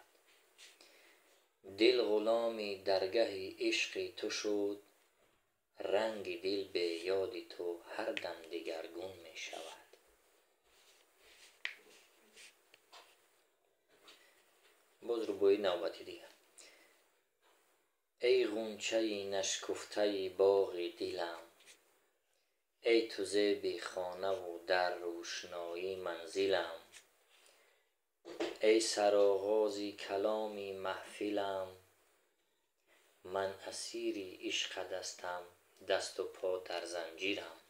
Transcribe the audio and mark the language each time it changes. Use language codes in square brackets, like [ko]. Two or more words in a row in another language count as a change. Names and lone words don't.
[tg] дил ғуломи даргаҳи ишқи ту шуд, ранги дил бе ёди ту ҳар дам дигаргун мешавад. боз рубои навбати дигар. [fa] ای غنچه نشکفته باغ دلم، ای تو زیب خانه و در روشنایی منزلم. ای سرآغاز کلام محفلم، من اسیر عشقت هستم، دست و پا در زنجیرم.